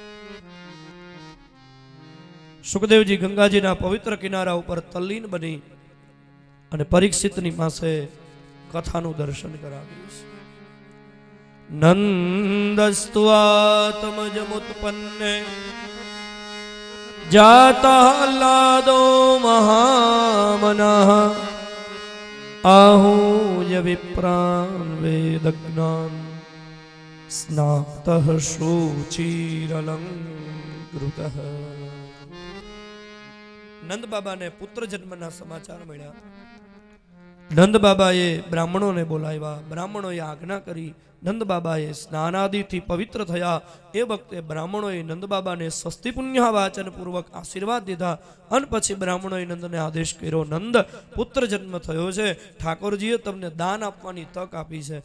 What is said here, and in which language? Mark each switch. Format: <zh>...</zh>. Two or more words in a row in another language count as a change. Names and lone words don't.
<gu>સુખદેવજી ગંગાજીના પવિત્ર કિનારા ઉપર તલ્લીન બની અને પરીક્ષિતની પાસે કથાનું દર્શન કરાવ્યું છે.</gu> <sa>નંદસ્ત્વાત્મજમુત્પન્ને જાતાહ્લાદો મહામનઃ आहूय विप्रान् वेदज्ञान् स्नातः शुचिरलङ्कृतः.</sa> <gu>નંદ બાબાને પુત્ર જન્મના સમાચાર મળ્યા. નંદ બાબાએ બ્રાહ્મણોને બોલાવ્યા, બ્રાહ્મણોએ આજ્ઞા કરી, નંદ બાબાએ સ્નાનાદિથી પવિત્ર થયા. એ વખતે બ્રાહ્મણોએ નંદ બાબાને સ્વસ્તિ પુણ્ય વાચન પૂર્વક આશીર્વાદ દીધા, અને પછી બ્રાહ્મણોએ નંદને આદેશ કર્યો, નંદ, પુત્ર જન્મ થયો છે, ઠાકોરજીએ તમને દાન આપવાની તક આપી છે.</gu>